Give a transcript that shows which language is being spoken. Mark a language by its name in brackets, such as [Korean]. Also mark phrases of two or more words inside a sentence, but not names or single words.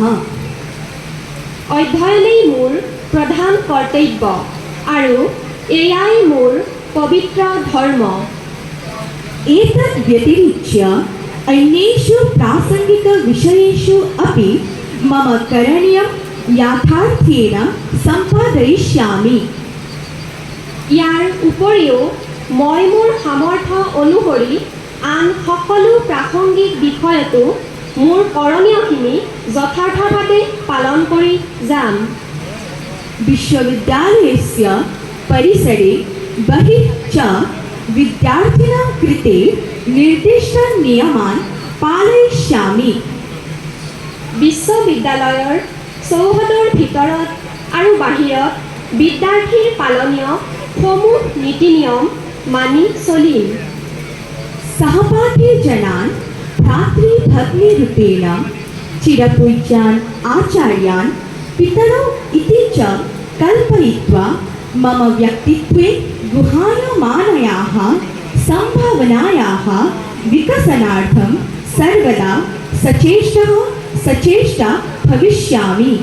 [Assamese] অধ্যয়নেই মোৰ প্ৰধান কৰ্তব্য আৰু এয়াই মোৰ পৱিত্ৰ ধৰ্ম। [Sanskrit] एतद् व्यतिरिच्य अन्येषु प्रासङ्गिकविषयेषु अपि मम करणीयं यथार्थेन सम्पादयिष्यामि। [Assamese] ইয়াৰ উপৰিও মই মোৰ সামৰ্থ্য অনুসৰি আন সকলো প্ৰাসংগিক বিষয়তো মোৰ কৰণীয়খিনি যথাৰ্থভাৱে পালন কৰি যাম। [Sanskrit] विश्वविद्यालयस्य परिसरे बहिः च विद्यार्थिनां कृते निर्दिष्टान् नियमान् पालयिष्यामि। [Assamese] বিশ্ববিদ্যালয়ৰ চৌহদৰ ভিতৰত আৰু বাহিৰত বিদ্যাৰ্থীৰ পালনীয় সমূহ নীতি নিয়ম মানি চলিম। [Sanskrit] सहपाठीजनान् भ्रातृभगिनीरूपेण चिरपूज्यान् आचार्यान् पितरौ इति च कल्पयित्वा मम व्यक्तित्वे गुहायमानायाः सम्भावनायाः विकसनार्थं सर्वदा सचेष्टा भविष्यामि।